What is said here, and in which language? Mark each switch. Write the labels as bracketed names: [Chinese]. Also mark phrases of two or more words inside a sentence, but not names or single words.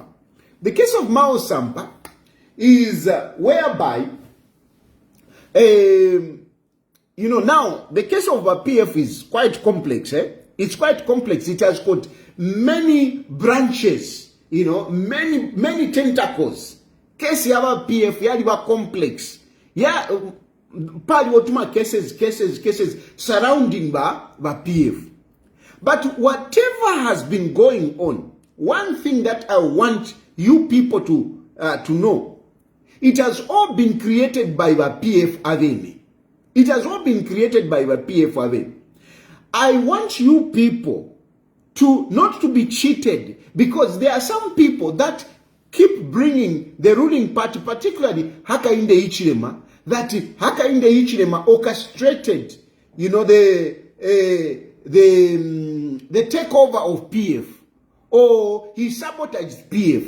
[English] The case of Mao Sampa is whereby now the case of PF is quite complex. It's quite complex. It has got many branches, many tentacles. [Bemba] Case yaba PF yaliba complex. Pali wotuma [English] cases surrounding [Bemba] ba PF. [English] But whatever has been going on, one thing that I want you people to know, it has all been created by the PF Aveni. It has all been created by the PF Aveni. I want you people to not to be cheated, because there are some people that keep bringing the ruling party, particularly Hakainde Hichilema, that Hakainde Hichilema orchestrated, the takeover of PF, or he sabotaged PF.